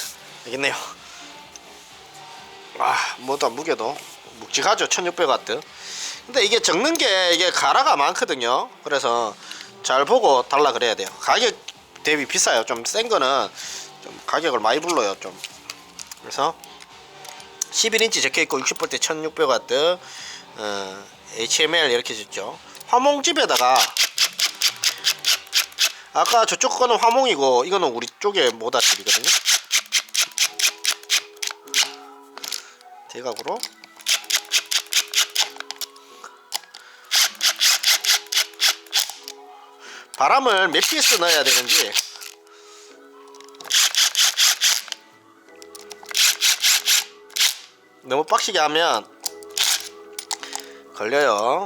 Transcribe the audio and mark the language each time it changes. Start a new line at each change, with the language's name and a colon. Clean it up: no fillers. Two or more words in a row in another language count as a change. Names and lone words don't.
Korean: 알겠네요. 모다 무게도 묵직하죠. 1600W. 근데 이게 적는 게 이게 가라가 많거든요. 그래서 잘 보고 달라 그래야 돼요. 가격 대비 비싸요. 좀 센 거는 좀 가격을 많이 불러요. 좀. 그래서 11인치 적혀있고 60V 1600W HML 이렇게 줬죠. 화몽집에다가 아까 저쪽 거는 화몽이고 이거는 우리 쪽에 모다집이거든요. 대각으로 바람을 몇 피스 넣어야 되는지 너무 빡시게 하면 걸려요.